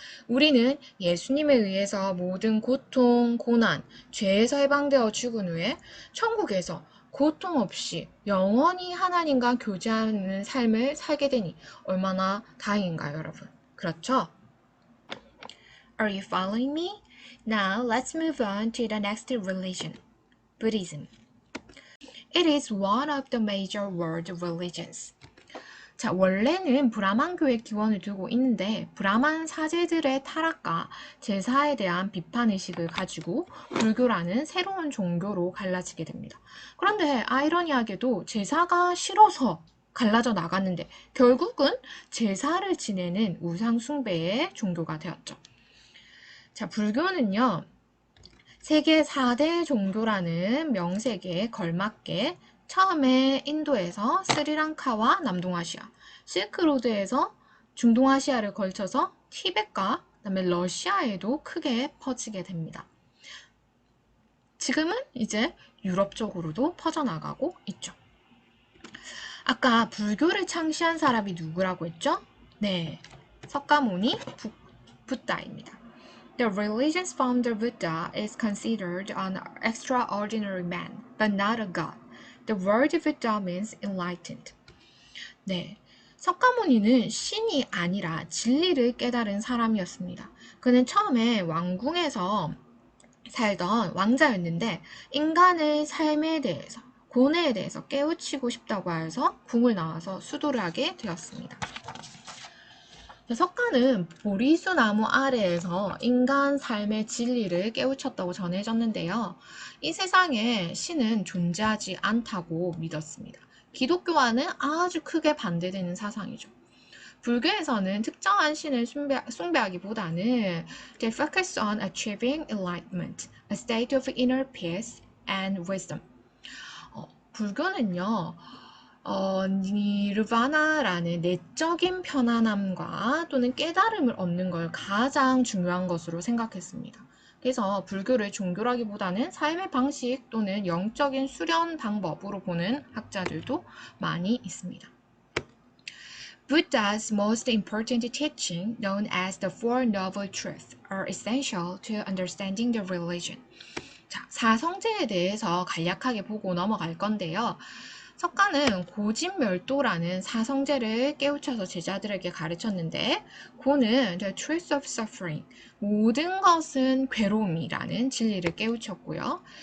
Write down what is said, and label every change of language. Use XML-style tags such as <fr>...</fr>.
<ko>우리는 예수님에 의해서 모든 고통, 고난, 죄에서 해방되어 죽은 후에 천국에서 고통 없이 영원히 하나님과 교제하는 삶을 살게 되니 얼마나 다행인가요, 여러분? 그렇죠?</ko> <en>Are you following me? Now let's move on to the next religion, Buddhism. It is one of the major world religions.</en> <ko>자, 원래는 브라만교의 기원을 두고 있는데 브라만 사제들의 타락과 제사에 대한 비판의식을 가지고 불교라는 새로운 종교로 갈라지게 됩니다. 그런데 아이러니하게도 제사가 싫어서 갈라져 나갔는데 결국은 제사를 지내는 우상 숭배의 종교가 되었죠. 자, 불교는요. 세계 4대 종교라는 명색에 걸맞게 처음에 인도에서 스리랑카와 남동아시아, 실크로드에서 중동아시아를 걸쳐서 티벳과 그다음에 러시아에도 크게 퍼지게 됩니다. 지금은 이제 유럽 쪽으로도 퍼져나가고 있죠. 아까 불교를 창시한 사람이 누구라고 했죠? 네, 석가모니 붓다입니다.</ko> <en>The religion's founder Buddha is considered an extraordinary man, but not a god. The word Buddha means enlightened.</en> <ko>네, 석가모니는 신이 아니라 진리를 깨달은 사람이었습니다. 그는 처음에 왕궁에서 살던 왕자였는데 인간의 삶에 대해서, 고뇌에 대해서 깨우치고 싶다고 해서 궁을 나와서 수도를 하게 되었습니다. 석가는 보리수 나무 아래에서 인간 삶의 진리를 깨우쳤다고 전해졌는데요. 이 세상에 신은 존재하지 않다고 믿었습니다. 기독교와는 아주 크게 반대되는 사상이죠. 불교에서는 특정한 신을 숭배하기보다는</ko> <en>they focus on achieving enlightenment, a state of inner peace and wisdom.</en> <ko>불교는요. 니르바나라는 내적인 편안함과 또는 깨달음을 얻는 걸 가장 중요한 것으로 생각했습니다. 그래서 불교를 종교라기보다는 삶의 방식 또는 영적인 수련 방법으로 보는 학자들도 많이 있습니다.</ko> <en>Buddha's most important teaching, known as the Four Noble Truths, are essential to understanding the religion.</en> <ko>자, 사성제에 대해서 간략하게 보고 넘어갈 건데요. 석가는 고진멸도라는 사성제를 깨우쳐서 제자들에게 가르쳤는데 고는</ko> <en>the truth of suffering,</en> <ko>모든 것은 괴로움이라는 진리를 깨우쳤고요.</ko>